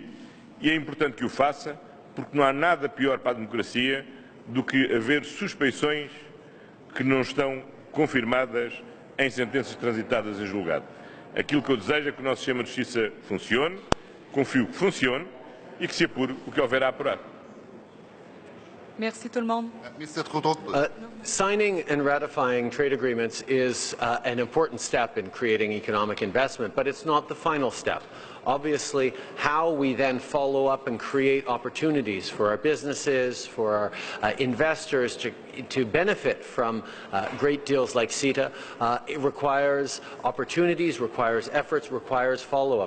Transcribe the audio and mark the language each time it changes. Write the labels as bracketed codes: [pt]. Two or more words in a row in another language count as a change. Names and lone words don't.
[pt] E é importante que o faça, porque não há nada pior para a democracia do que haver suspeições que não estão confirmadas em sentenças transitadas em julgado. Aquilo que eu desejo é que o nosso sistema de justiça funcione, confio que funcione e que se apure o que houver a apurar. [fr] Merci tout le monde. [en] Mr. Trudeau. Signing and ratifying trade agreements is an important step in creating economic investment, but it's not the final step. Obviously, how we then follow up and create opportunities for our businesses, for our investors to benefit from great deals like CETA, it requires opportunities, requires efforts, requires follow-up.